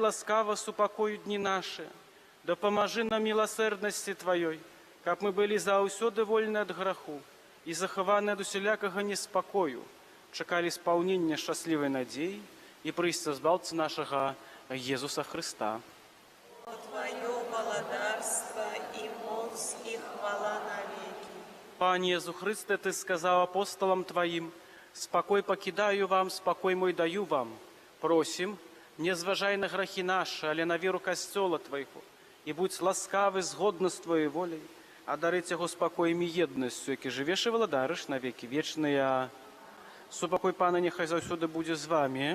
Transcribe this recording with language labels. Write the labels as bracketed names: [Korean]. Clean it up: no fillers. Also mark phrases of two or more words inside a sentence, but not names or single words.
[Belarusian] ласкава супакою дні нашы, дапамажы нам міласэрнасці Тваёй, каб мы былі заўсёды вольны ад граху і захаваны ад усялякага неспакою, чакалі спаўнення шчаслівай надзеі і прыйсця збаўцы нашага Езуса Хрыста. Твое владарство и моц и хвала навеки. Пане Езу Христе, Ты сказаў апостолам Тваім: [Russian] «Спокой покидаю вам, спокой мой даю вам». [Belarusian] Просим, не зважай на грахи наши, але на веру костела Твоего, [Ukrainian] і будь ласкавий згодно з твоєю волею, а дарить його спокоєм і єдністю, який живеш і владариш на віки вічні. Супокой Пана нехай завсюди буде з вами.